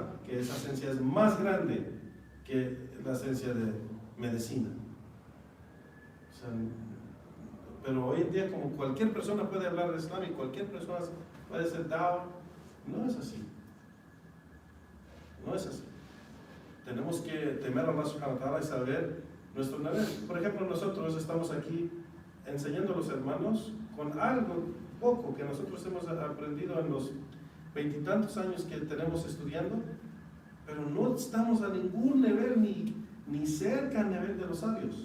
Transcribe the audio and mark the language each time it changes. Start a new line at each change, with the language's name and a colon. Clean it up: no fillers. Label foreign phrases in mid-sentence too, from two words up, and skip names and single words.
Spanish: Que esa esencia es más grande que la esencia de medicina. O sea, pero hoy en día, como cualquier persona puede hablar de Islam y cualquier persona puede ser da'wah, no es así. No es así. Tenemos que temer a Allah
Arabic: سبحانه وتعالى
Spanish: y saber nuestro nivel. Por ejemplo, nosotros estamos aquí enseñando a los hermanos con algo poco que nosotros hemos aprendido en los 20 y tantos años que tenemos estudiando, pero no estamos a ningún nivel ni cerca al nivel de los sabios.